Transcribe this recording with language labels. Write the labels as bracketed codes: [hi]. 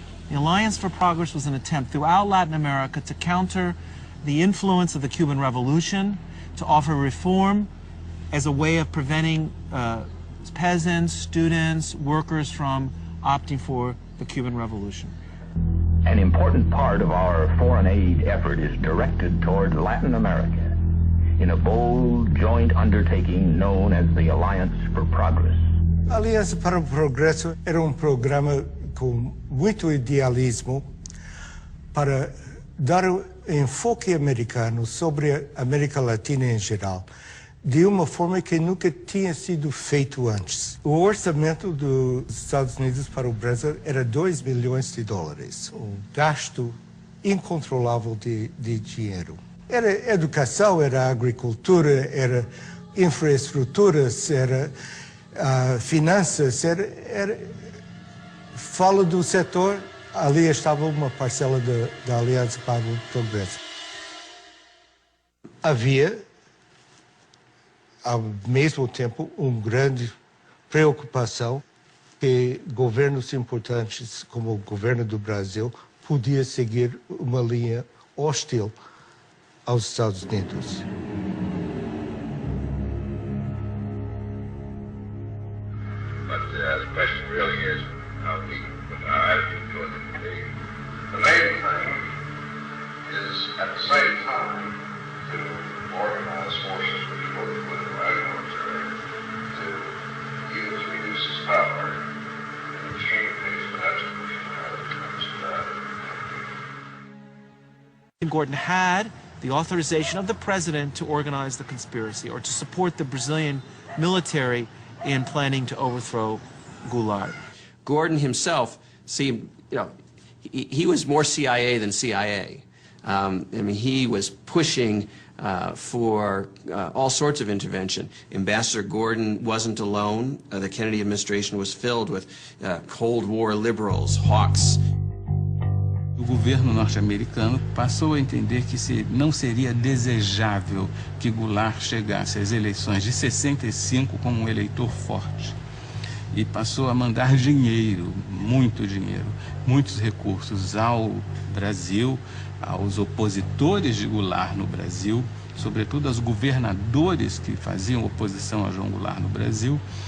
[en] The Alliance for Progress was an attempt throughout Latin America to counter the influence of the Cuban Revolution, to offer reform as a way of preventing peasants, students, workers from opting for the Cuban Revolution. An important part of our foreign aid effort is directed toward Latin America in a bold joint undertaking known as the Alliance for Progress. [pt] A Aliança para o Progresso era programa com muito idealismo para dar enfoque americano sobre a América Latina em geral, de uma forma que nunca tinha sido feito antes. O orçamento dos Estados Unidos para o Brasil era $2 bilhões, um gasto incontrolável de dinheiro. Era educação, era agricultura, era infraestruturas, era finanças, fala do setor, ali estava uma parcela da Aliança para o Progresso. Havia, ao mesmo tempo, uma grande preocupação que governos importantes, como o governo do Brasil, podia seguir uma linha hostil aos Estados Unidos. [en] The question really is how we put our attitude toward the main thing is at the same time to organize forces which both political and military to reduce its power and exchange things for that Gordon had the authorization of the president to organize the conspiracy or to support the Brazilian military in planning to overthrow Goulart. Gordon himself seemed, he was more CIA than CIA. I mean, he was pushing for all sorts of intervention. Ambassador Gordon wasn't alone. The Kennedy administration was filled with Cold War liberals, hawks. [pt] O governo norte-americano passou a entender que não seria desejável que Goulart chegasse às eleições de 65 como um eleitor forte. E passou a mandar dinheiro, muito dinheiro, muitos recursos ao Brasil, aos opositores de Goulart no Brasil, sobretudo aos governadores que faziam oposição a João Goulart no Brasil,